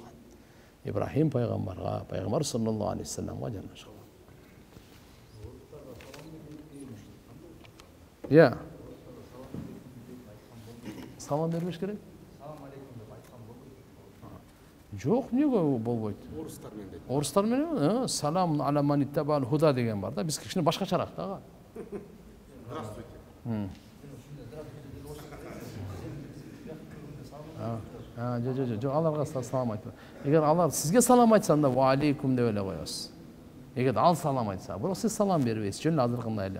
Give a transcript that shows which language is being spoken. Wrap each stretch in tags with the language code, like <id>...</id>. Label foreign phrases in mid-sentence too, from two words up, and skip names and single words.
<ky>Ибрахим пайгамбарга, пайгамбар</ky> <ar>صلى الله عليه وسلم</ar> <ky>жана башка. Салам бербеш керек?</ky> <ar>السلام عليكم</ar> <ky>деп айткан болбойт. Жок, эмнеге болбойт? Орустар менен дейт. Орустар менен,</ky> <ar>السلام على من اتبع الهدى</ar> <ky>деген бар да, биз кичине башкачараак да. Здравствуйте. Жок, аларга салам айтпа. Эгер алар сизге салам айтса, анда</ky> <ar>وعليكم</ar> <ky>деп эле коесуз. Эгер ал салам айтса, бирок сиз салам бербейсиз, жөн азыркындай эле.</ky>